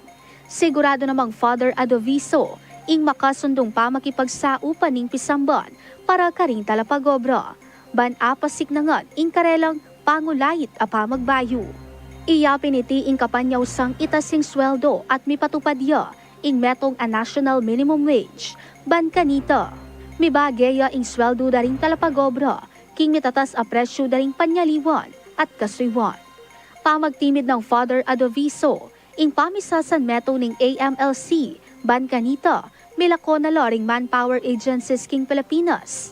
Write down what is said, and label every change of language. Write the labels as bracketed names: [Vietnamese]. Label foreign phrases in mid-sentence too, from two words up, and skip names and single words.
[Pampanga] Sigurado namang Father Adoviso, ing makasundong pamakipagsaupan ning Pisamban para karing talapagobra. Ban apasik na nga ing karelang pangulayit apa magbayo. Iya piniti ing kapanyaw sang itasing sweldo at mipatupadya ing metong a [English] national minimum wage. [Pampanga] Ban kanita, mibageya ing sweldo daring talapagobra, king mitatas a presyo daring panyaliwan at kasriwan. Pamagtimid ng Father Adoviso, ing pamisasan meto ning AMLC, ban kanita, milako na loring [English] manpower agencies [Pampanga] king Pilipinas.